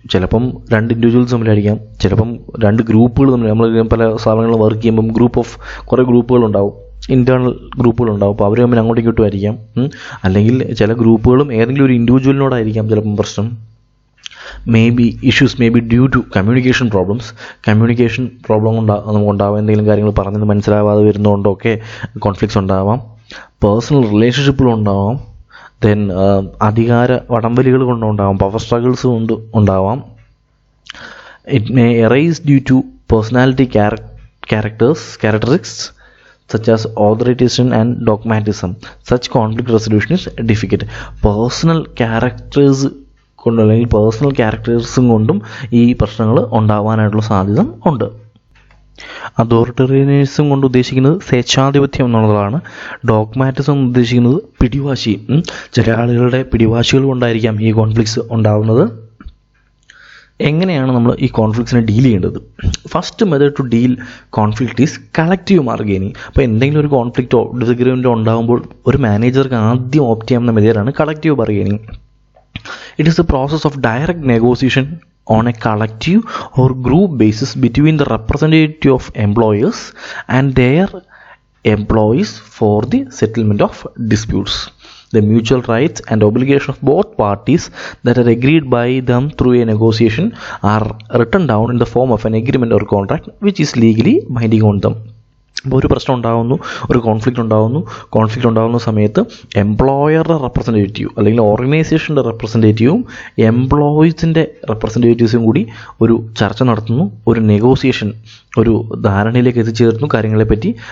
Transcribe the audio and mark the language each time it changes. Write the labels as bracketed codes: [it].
[ml] ചിലപ്പം രണ്ട് ഇൻഡിവിജ്വൽസ് തമ്മിലായിരിക്കാം, ചിലപ്പം രണ്ട് ഗ്രൂപ്പുകൾ തമ്മിൽ. നമ്മൾ പല സ്ഥാപനങ്ങളിൽ വർക്ക് ചെയ്യുമ്പം കുറേ ഗ്രൂപ്പുകളുണ്ടാവും, ഇൻറ്റേർണൽ ഗ്രൂപ്പുകളുണ്ടാവും. അപ്പോൾ അവർ തമ്മിൽ അങ്ങോട്ടും ഇങ്ങോട്ടും ആയിരിക്കാം. അല്ലെങ്കിൽ ചില ഗ്രൂപ്പുകളും ഏതെങ്കിലും ഒരു ഇൻഡിവിജ്വലിനോടായിരിക്കാം ചിലപ്പം പ്രശ്നം. [en] issues may be due to communication problems. [ml] Communication problem നമുക്ക് ഉണ്ടാവാം. എന്തെങ്കിലും കാര്യങ്ങൾ പറഞ്ഞത് മനസ്സിലാവാതെ വരുന്നതുകൊണ്ടൊക്കെ കോൺഫ്ലിക്ട്സ് ഉണ്ടാവാം. പേഴ്സണൽ റിലേഷൻഷിപ്പുകളുണ്ടാവാം. ദെൻ അധികാര വടംവലികൾ കൊണ്ടുണ്ടാവാം, പവർ സ്ട്രഗിൾസ് കൊണ്ട് ഉണ്ടാവാം. [en] It may arise due to personality characteristics such as authoritarianism and dogmatism. Such conflict resolution is difficult. [ml] Personal characters കൊണ്ട് അല്ലെങ്കിൽ പേഴ്സണൽ ക്യാരക്ടേഴ്സും കൊണ്ടും ഈ പ്രശ്നങ്ങൾ ഉണ്ടാവാനായിട്ടുള്ള സാധ്യത ഉണ്ട്. അതോറിറ്റേറിയനിസം കൊണ്ട് ഉദ്ദേശിക്കുന്നത് സ്വേച്ഛാധിപത്യം എന്നുള്ളതാണ്. ഡോഗ്മാറ്റിസം എന്ന് ഉദ്ദേശിക്കുന്നത് പിടിവാശി. ചില ആളുകളുടെ പിടിവാശികൾ കൊണ്ടായിരിക്കാം ഈ കോൺഫ്ലിക്ട്സ് ഉണ്ടാകുന്നത്. എങ്ങനെയാണ് നമ്മൾ ഈ കോൺഫ്ലിക്ട്സിനെ ഡീൽ ചെയ്യേണ്ടത്? [en] First method to deal conflict is collective bargaining. [ml] അപ്പോൾ എന്തെങ്കിലും ഒരു കോൺഫ്ലിക്റ്റോ ഡിസഗ്രിമെൻറ്റോ ഉണ്ടാകുമ്പോൾ ഒരു മാനേജർക്ക് ആദ്യം ഓപ്റ്റ് ചെയ്യാവുന്ന മെത്തേഡാണ് collective bargaining. [en] It is a process of direct negotiation on a collective or group basis between the representative of employers and their employees for the settlement of disputes. The mutual rights and obligations of both parties that are agreed by them through a negotiation are written down in the form of an agreement or contract which is legally binding on them. [ml] അപ്പോൾ ഒരു പ്രശ്നം ഉണ്ടാകുന്നു, ഒരു conflict ഉണ്ടാകുന്ന സമയത്ത് എംപ്ലോയറുടെ representative അല്ലെങ്കിൽ ഓർഗനൈസേഷൻ്റെ റെപ്രസെൻറ്റേറ്റീവും എംപ്ലോയീസിൻ്റെ റെപ്രസെൻറ്റേറ്റീവ്സും കൂടി ഒരു ചർച്ച നടത്തുന്നു, ഒരു നെഗോസിയേഷൻ, ഒരു ധാരണയിലേക്ക് എത്തിച്ചേർന്നു കാര്യങ്ങളെപ്പറ്റി.